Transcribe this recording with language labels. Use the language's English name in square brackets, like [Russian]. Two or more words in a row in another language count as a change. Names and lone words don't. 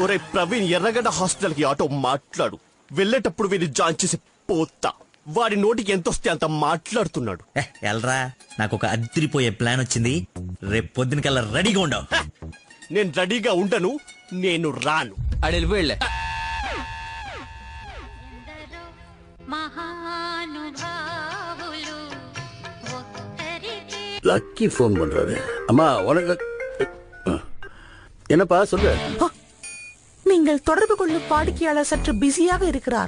[Telugu] ఒరే ప్రవీణ్, ఎర్రగడ్డ హాస్పిటల్ కి ఆటో మాట్లాడు. వెళ్ళేటప్పుడు వీడిని జాయిన్ చేసి పోతా. వాడి నోటికి ఎంత వస్తే అంత మాట్లాడుతున్నాడు. ఎల్రా, నాకు ఒక అదిరిపోయే ప్లాన్ వచ్చింది. రేపు పొద్దునకల్లా రెడీగా ఉండవు. నేను రెడీగా ఉండను, నేను రాను. అడెళ్ళి వెళ్ళే. [Tamil] லக்கி ஃபோன் பண்றாரு. அம்மா உனக்கு என்னப்பா சொல்லு. நீங்கள் தொடர்பு கொள்ளும் வாடிக்கையாளர் சற்று பிஸியாக இருக்கிறார்.